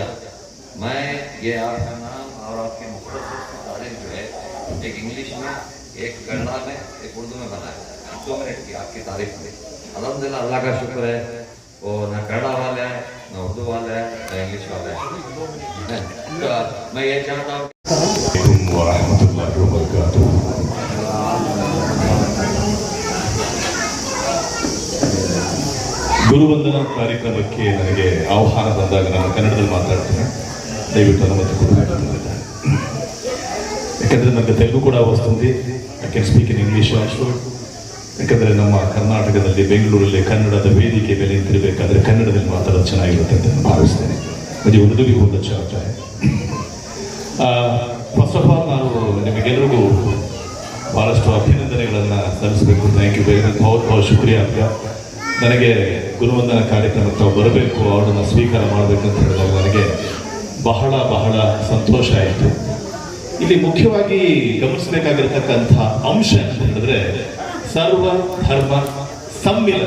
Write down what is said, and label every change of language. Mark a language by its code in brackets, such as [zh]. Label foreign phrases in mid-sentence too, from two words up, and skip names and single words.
[hi] मैं ये आपका नाम और आपके मुख्तसर तारीफ जो है एक इंग्लिश में, एक कन्नड़ा में, एक उर्दू में बनाया. 2 मिनट की आपकी तारीफ में. अल्हम्दुलिल्लाह अल्लाह का शुक्र है. वो ना कन्नड़ा वाले हैं, ना उर्दू वाले हैं, ना इंग्लिश वाले हैं. तो मैं ये चाहता हूँ [kn] ಗುರುವಂದನಾ ಕಾರ್ಯಕ್ರಮಕ್ಕೆ ನನಗೆ ಆಹ್ವಾನ ಬಂದಾಗ ನಾನು ಕನ್ನಡದಲ್ಲಿ ಮಾತಾಡ್ತೇನೆ. ದಯವಿಟ್ಟು ಅನುಮತಿ ಕೊಡಬೇಕು. ಯಾಕಂದರೆ ನನಗೆ ತೆಲುಗು ಕೂಡ ವಸ್ತುಂದಿ. [en] I can speak in English also. [kn] ಯಾಕಂದರೆ ನಮ್ಮ ಕರ್ನಾಟಕದಲ್ಲಿ ಬೆಂಗಳೂರಲ್ಲಿ ಕನ್ನಡದ ವೇದಿಕೆ ಮೇಲೆ ನಿಂತಿರಬೇಕಾದ್ರೆ ಕನ್ನಡದಲ್ಲಿ ಮಾತಾಡೋದು ಚೆನ್ನಾಗಿರುತ್ತೆ ಅಂತ ನಾನು ಭಾವಿಸ್ತೇನೆ. [hi] ಮುझे उर्दू भी बहुत अच्छा लगता है. [en] first of all [kn] ನಾನು ನಿಮಗೆಲ್ಲರಿಗೂ ಭಾಳಷ್ಟು ಅಭಿನಂದನೆಗಳನ್ನು ಸಲ್ಲಿಸಬೇಕು. [en] thank you very much. [hi] बहुत ಶುಕ್ರಿಯಾ आपका. [kn] ನನಗೆ ಗುರುವಂದನಾ ಕಾರ್ಯಕ್ರಮಕ್ಕೆ ಬರಬೇಕು, ಅವರನ್ನು ಸ್ವೀಕಾರ ಮಾಡಬೇಕು ಅಂತ ಹೇಳಿದಾಗ ನನಗೆ ಬಹಳ ಬಹಳ ಸಂತೋಷ ಆಯಿತು. ಇಲ್ಲಿ ಮುಖ್ಯವಾಗಿ ಗಮನಿಸಬೇಕಾಗಿರ್ತಕ್ಕಂಥ ಅಂಶ ಅಂತ ಹೇಳಿದ್ರೆ ಸರ್ವ ಧರ್ಮ ಸಮ್ಮಿಲನ.